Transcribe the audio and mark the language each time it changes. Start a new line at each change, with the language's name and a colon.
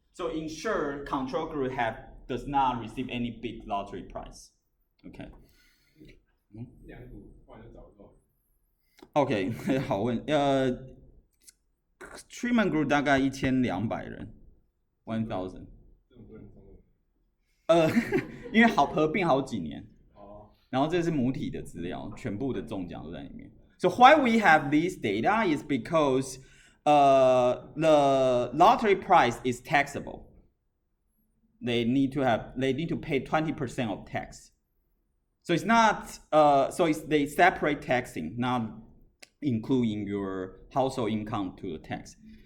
English: So ensure control group does not receive any big lottery prize. Okay.
Chinese: OK， 好问。 treatment group 大概1200人 ，1000。因为合并好几年，然后这是母体的资料，全部的中奖都在里面。
English: So why we have this data is because the lottery prize is taxable. They need to pay 20% of tax. So it's not they separate taxing, not including your household income to the tax.